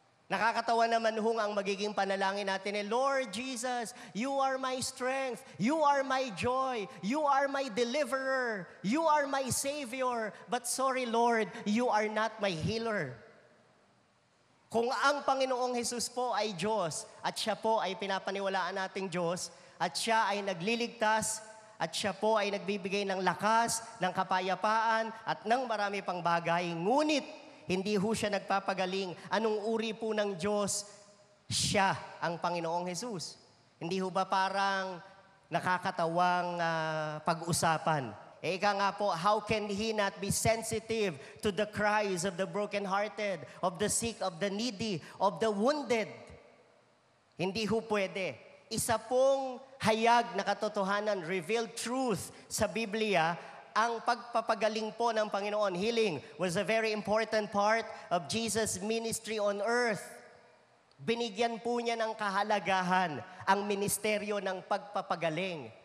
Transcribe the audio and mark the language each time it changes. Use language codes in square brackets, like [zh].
[tl] Nakakatawa naman hong ang magiging panalangin natin [en] Lord Jesus, You are my strength, You are my joy, You are my deliverer, You are my Savior. But sorry Lord, You are not my healer. [tl] Kung ang Panginoong Jesus po ay Diyos at Siya po ay pinapaniwalaan nating Diyos, at Siya ay nagliligtas, at Siya po ay nagbibigay ng lakas, ng kapayapaan, at ng marami pang bagay. Ngunit, hindi ho Siya nagpapagaling. Anong uri po ng Diyos? Siya ang Panginoong Jesus. Hindi ho ba parang nakakatawang pag-usapan? Ika nga po, [en] how can He not be sensitive to the cries of the brokenhearted, of the sick, of the needy, of the wounded? [tl] Hindi ho pwede. Isa pong hayag na katotohanan, [en] revealed truth [tl] sa Biblia, ang pagpapagaling po ng Panginoon. [en] Healing was a very important part of Jesus' ministry on earth. [tl] binigyan po niya ng kahalagahan ang ministeryo ng pagpapagaling.